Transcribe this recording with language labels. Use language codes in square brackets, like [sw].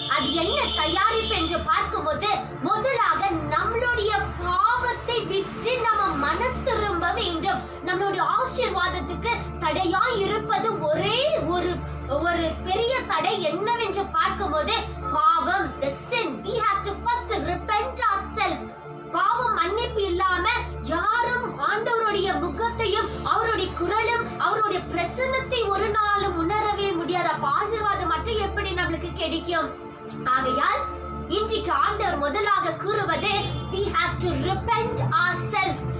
[ta] அது என்ன தயாரிப்பு என்று பார்க்கும்போது முதலாக நம்மளுடைய பாவத்தை விட்டு நம்ம மனம் திரும்ப வேண்டும். நம்மளுடைய ஆசீர்வாதத்துக்கு தடையாய் இருப்பது ஒரே ஒரு பெரிய தடை என்னவென்று பார்க்கும்போது பாவம், the sin. [en] We have to first repent ourselves. [ta] பாவம் மன்னிப்பு இல்லாம யாரும் ஆண்டவருடைய முகத்தையும் அவருடைய குரலும் அவருடைய பிரசன்னத்தை ஒரு நாளும் உணரவே முடியாது. அப்ப ஆசீர்வாதம் மட்டும் எப்படி நம்மளுக்கு கிடைக்கும்? ஆகையால் இன்றைக்கு ஆண்டவர் முதலாக கூறுவது [en] we have to repent ourselves.